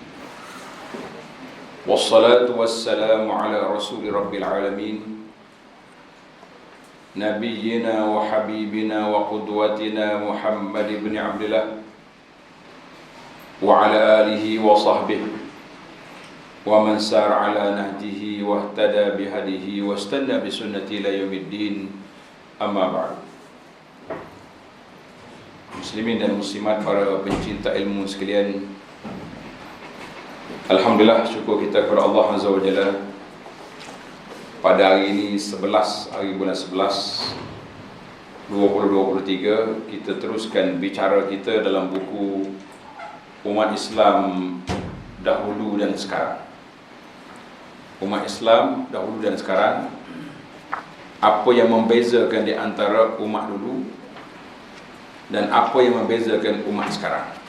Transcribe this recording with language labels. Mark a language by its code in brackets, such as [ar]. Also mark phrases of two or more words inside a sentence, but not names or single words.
[ar] والصلاة والسلام على رسول رب العالمين، نبينا وحبيبنا وقدوتنا محمد بن عبد الله وعلى آله وصحبه ومن سار على نهجه واهتدى بهديه واستن بسنته إلى يوم الدين. أما بعد. [ms] Muslimin dan muslimat, para pencinta ilmu sekalian, alhamdulillah, syukur kita kepada Allah [ar] عز وجل. [ms] Pada hari ini 11 hari bulan 11 2023, kita teruskan bicara kita dalam buku Umat Islam Dahulu dan Sekarang. Umat Islam dahulu dan sekarang, apa yang membezakan di antara umat dulu dan apa yang membezakan umat sekarang.